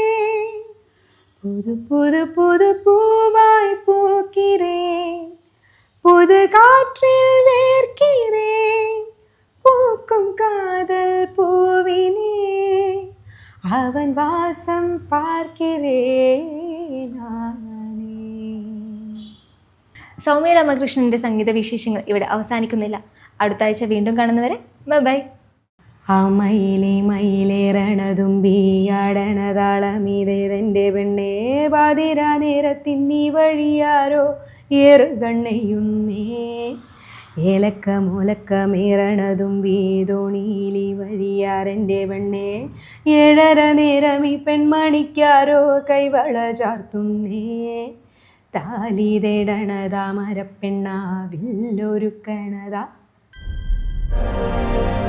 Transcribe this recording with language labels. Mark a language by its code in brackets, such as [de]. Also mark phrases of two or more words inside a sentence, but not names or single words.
[ta] புது புது புது பூவாய் பூக்கிறேன், புது காற்றில் வேர்க்கிறேன், பூக்கும் காதல் பூவினே அவன் வாசம் பார்க்கிறேன் நானே. [ml] സൗമ്യ രാമകൃഷ്ണൻ്റെ സംഗീത വിശേഷങ്ങൾ ഇവിടെ അവസാനിക്കുന്നില്ല. അടുത്ത ആഴ്ച വീണ്ടും കാണുന്നവരെ ബൈ. ആ മയിലേ മയിലേറണതുമ്പിയാടണതാളമീതേതെൻ്റെ പെണ്ണേ, പാതിരാ നേരത്തിൻ നീ വഴിയാരോ ഏറുകണ്ണയുന്നേ, ഏലക്ക മൂലക്കമേറണതുമ്പി തോണിയിലി വഴിയാരെൻ്റെ പെണ്ണേ, 7:30 നേരം ഈ പെൺമണിക്കാരോ കൈവള ചാർത്തുന്നേ, താലി തേടണതാ മരപ്പെണ്ണാ വില്ലൊരുക്കണതാ.